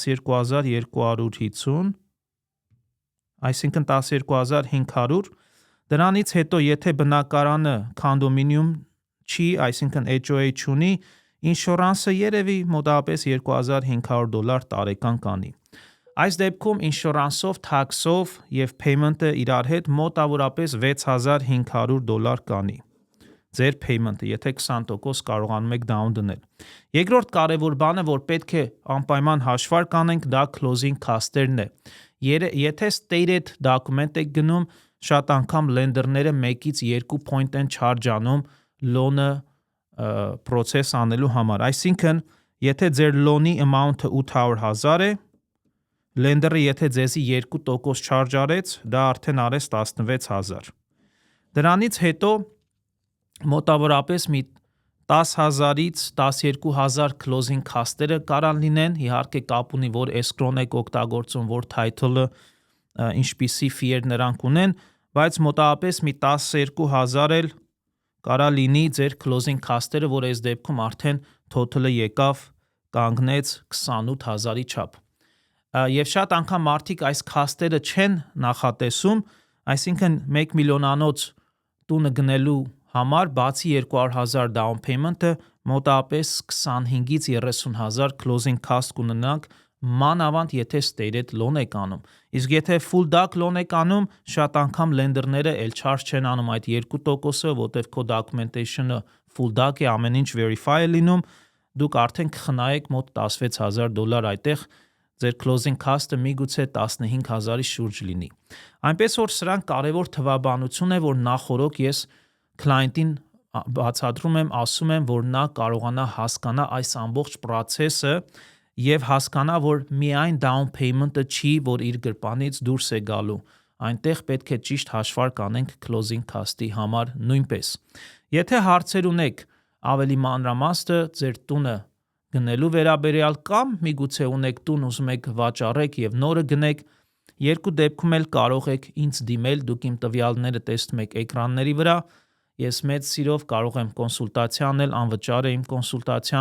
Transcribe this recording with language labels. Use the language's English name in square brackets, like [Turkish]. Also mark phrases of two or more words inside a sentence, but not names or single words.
[Armenian] 12250, այսինքն 12500, դրանից հետո եթե բնակարանը կոնդոմինիում չի, այսինքն HOA չունի, ինշորանսը երևի մոտավորապես $2500 տարեկան կանի։ Այս դեպքում ինշորանսով, tax-ով եւ payment-ը իրար հետ մոտավորապես $6500 կանի։ Ձեր payment-ը, եթե 20% կարողանում եք down դնել։ Երկրորդ կարևոր բանը, որ պետք է անպայման հաշվարկ անենք, դա [English] closing cost-երն [Armenian] է։ Եթե [English] stated document [Armenian] եք գնում, շատ անգամ lender-ները 1-ից 2 point են charge անում loan-ը process անելու համար։ Այսինքն, եթե ձեր [English] loan-ի amount-ը [Armenian] 800,000 է, lender-ը եթե ձեզի 2% charge արեց, դա արդեն արեց 16000։ Դրանից հետո մոտավորապես մի 10000-ից 12000 [English] closing cost-երը [Armenian] կարան լինեն, իհարկե կապ ունի, որ escrow-ն եք օգտագործում, որ title-ը ինչպիսի fee-եր նրանք ունեն, բայց մոտավորապես մի 12000 էլ կարա լինի ձեր [English] closing cost-երը, [Armenian] որ այս դեպքում արդեն total-ը եկավ կանգնեց 28000-ի չափ։ Եվ շատ անգամ մարդիկ այս cost-երը չեն նախատեսում, այսինքն 1 միլիոնանոց տունը գնելու համար բացի 200,000 [English] down payment-ը [Armenian] մոտավորապես 25-ից 30,000 [English] closing cost [Armenian] կունենաք, մանավանդ եթե [English] stated loan [Armenian] եք անում։ Իսկ եթե [English] full DAC loan [Armenian] եք անում, շատ անգամ lender-ները էլ charge չեն անում այդ 2%-ը, որտեղ քո documentation-ը [English] full DAC [Armenian] է, ամեն ինչ verify է լինում, դուք արդեն կխնայեք մոտ $16000 այդտեղ, ձեր [English] closing cost-ը [Armenian] միգուցե 15000-ի շուրջ լինի։ Այնպես որ սրանք կարևոր թվաբանություն է, որ նախորոք ես client-ին բացատրում եմ, ասում եմ, որ նա կարողանա հասկանա այս ամբողջ process-ը եւ հասկանա, որ միայն [English] down payment-ը [Armenian] չի, որ իր գրպանից դուրս է գալու։ Այնտեղ պետք է ճիշտ հաշվարկ անենք [English] closing cost-ի [Armenian] համար նույնպես։ Եթե հարցեր ունեք ավելի մանրամասը ձեր տունը գնելու վերաբերյալ կամ միգուցե ունեք տուն ուզում եք վաճառեք եւ նորը գնեք, երկու դեպքում էլ կարող եք ինձ դիմել, դուք իմ տվյալները տեսնում եք էկրանների վրա, ես մեծ սիրով կարող եմ կոնսուլտացիա անել, անվճար է իմ կոնսուլտացիան,